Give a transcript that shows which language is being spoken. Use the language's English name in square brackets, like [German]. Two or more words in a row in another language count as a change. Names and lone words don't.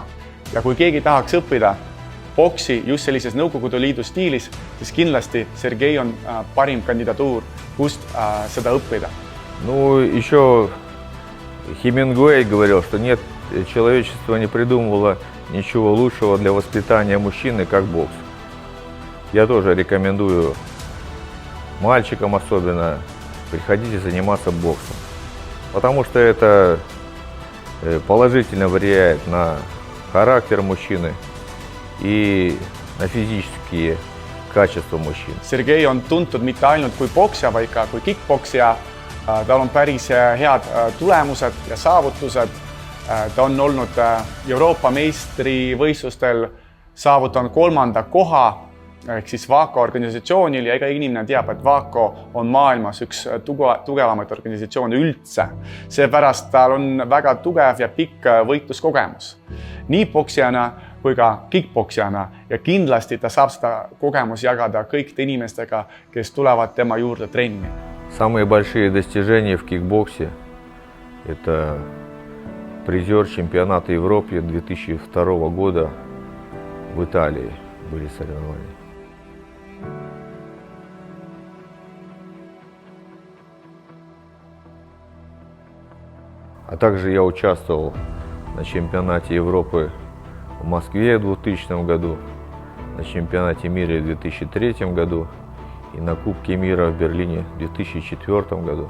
[Estonian] Ja kui keegi tahaks õppida boksi just sellises Nõukogude Liidu stiilis, siis kindlasti Sergei on parim kandidatuur, kust seda õppida. [Russian] Ну, еще Хемингуэй говорил, что нет, человечество не придумывало ничего лучшего для воспитания мужчины, как бокс. Я тоже рекомендую мальчикам особенно, приходите заниматься боксом. Потому что это положительно влияет на характер мужчины и на физические kачества мужчин. [Estonian] Sergei on tuntud mitte ainult kui boksja, vaid ka kui kickboksja. Tal on päris head tulemused ja saavutused. Ta on olnud Euroopa meistrivõistlustel saavutanud 3. koha ehk siis VAKO organisatsioonil ja iga inimene teab, et VAKO on maailmas üks tugevamaid organisatsioone üldse. Seepärast tal on väga tugev ja pikk võitluskogemus. Nii boksjana kui ka kickboksjana ja kindlasti ta saab seda kogemus jagada kõikide inimestega, kes tulevad tema juurde trenni. [Russian] Самые большие достижения в кикбоксе – это призер чемпионата Европы 2002 года в Италии были соревнования. А также я участвовал на чемпионате Европы в Москве в 2000 году, на чемпионате мира в 2003 году и на Кубке мира в Берлине в 2004 году.